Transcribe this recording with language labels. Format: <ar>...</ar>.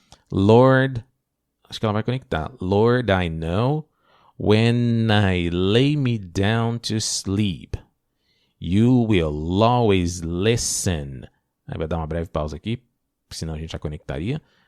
<pt>Lord, acho que ela vai conectar.</pt> <en>Lord, I know when I lay me down to sleep, you will always listen.</en> <pt>Aí vai dar uma breve pausa aqui, senão a gente já conectaria.</pt>